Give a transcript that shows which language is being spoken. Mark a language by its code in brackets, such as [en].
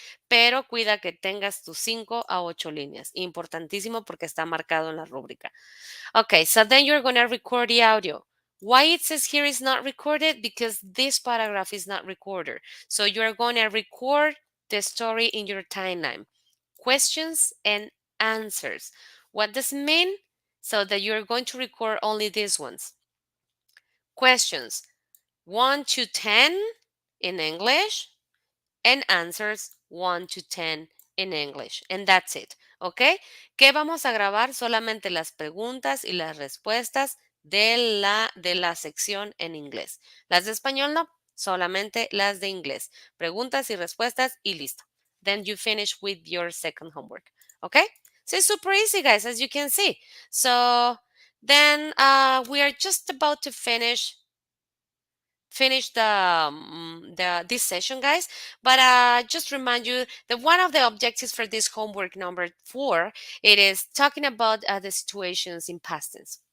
[es] Pero cuida que tengas tus 5 a 8 líneas. Importantísimo porque está marcado en la rúbrica. [en] Okay, so then you're going to record the audio. Why it says here is not recorded? Because this paragraph is not recorded. So you're going to record the story in your timeline. Questions and answers. What does it mean? So that you're going to record only these ones. Questions 1 to 10 in English and answers 1 to 10 in English. And that's it. [es] ¿Ok? ¿Qué vamos a grabar? Solamente las preguntas y las respuestas de la sección en inglés. Las de español no, solamente las de inglés. Preguntas y respuestas y listo. [en] Then you finish with your second homework. ¿Ok? So it's super easy, guys, as you can see. So then we are just about to finish the this session, guys, but just remind you that one of the objectives for this homework number 4, it is talking about the situations in past tense.